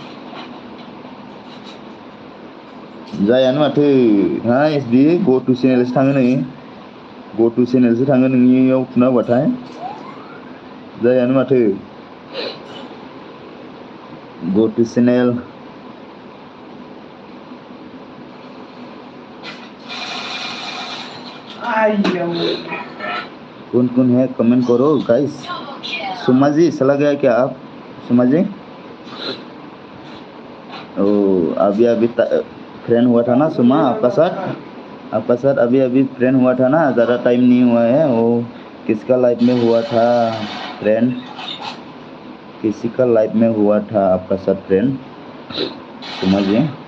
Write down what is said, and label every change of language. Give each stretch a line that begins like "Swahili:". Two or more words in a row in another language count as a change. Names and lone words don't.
Bodo: जायानो माथो एसबि गटु चेनेलसो थाङो नै गटु चेनेलसो थाङो नोंनियाव थुना होबाथाय जायानो माथो गटु चेनेल
Hindi: कौन है कमेंट करो गाइस सुमा जी चला गया क्या आप सुमा जी अभी फ्रेंड हुआ था ना सुमा आपका साथ अभी फ्रेंड हुआ था ना ज़्यादा टाइम नहीं हुआ है वो किसका लाइफ में हुआ था फ्रेंड किसी का लाइफ में हुआ था आपका साथ फ्रेंड सुमा जी